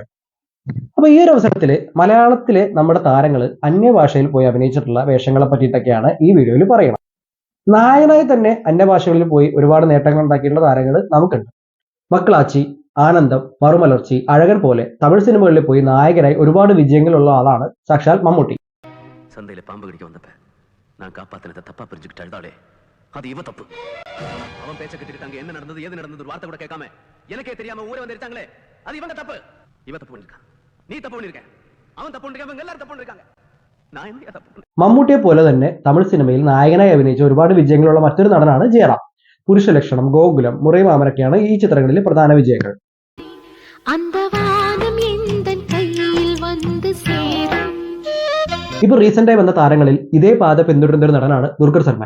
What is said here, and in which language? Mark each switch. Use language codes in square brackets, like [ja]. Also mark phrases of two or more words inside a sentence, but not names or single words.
[ml] അപ്പൊ ഈ ഒരു അവസരത്തിൽ മലയാളത്തിലെ നമ്മുടെ താരങ്ങൾ അന്യഭാഷയിൽ പോയി അഭിനയിച്ചിട്ടുള്ള വേഷങ്ങളെ പറ്റിയിട്ടൊക്കെയാണ് ഈ വീഡിയോയിൽ പറയുന്നത്. നായകനായി തന്നെ അന്യഭാഷകളിൽ പോയി ഒരുപാട് നേട്ടങ്ങൾ ഉണ്ടാക്കിയിട്ടുള്ള താരങ്ങൾ നമുക്കുണ്ട്. മക്കളാച്ചി, ആനന്ദം, മറുമലർച്ചി, അഴകൻ പോലെ തമിഴ് സിനിമകളിൽ പോയി നായകനായി ഒരുപാട് വിജയങ്ങളുള്ള ആളാണ് സാക്ഷാൽ മമ്മൂട്ടി. [ta] சந்தையில பாம்பு கடிக்க வந்தப்ப நான் காப்பாத்தினதை தப்பா புரிஞ்சுக்கிட்டு அழுதாளே, அது இவ தப்பு. அவன் பேச்ச கிட்டுக்கிட்டு அங்க என்ன நடந்தது ஏது நடந்தது ஒரு வார்த்தை கூட கேட்காம எனக்கே தெரியாம ஊரே வந்துருச்சாங்களே, அது இவங்க தப்பு. இவ தப்பு பண்ணிருக்கான், நீ தப்பு பண்ணிருக்க, அவன் தப்பு பண்ணிருக்கான், இவங்க எல்லாரும் தப்பு பண்ணிருக்காங்க. நான் என்ன தப்பு? [ml] മമ്മൂട്ടിയെ പോലെ തന്നെ തമിഴ് സിനിമയിൽ നായകനായി അഭിനയിച്ച ഒരുപാട് വിജയങ്ങളുള്ള മറ്റൊരു നടനാണ് ജയറാം. പുരുഷലക്ഷണം, ഗോകുലം, മുറൈ മാമനൊക്കെയാണ് ഈ ചിത്രങ്ങളിലെ പ്രധാന വിജയങ്ങൾ. ഇപ്പൊ റീസെന്റായി വന്ന താരങ്ങളിൽ ഇതേ പാത പിന്തുടരുന്ന ഒരു നടനാണ് ദുൽഖർ സൽമാൻ.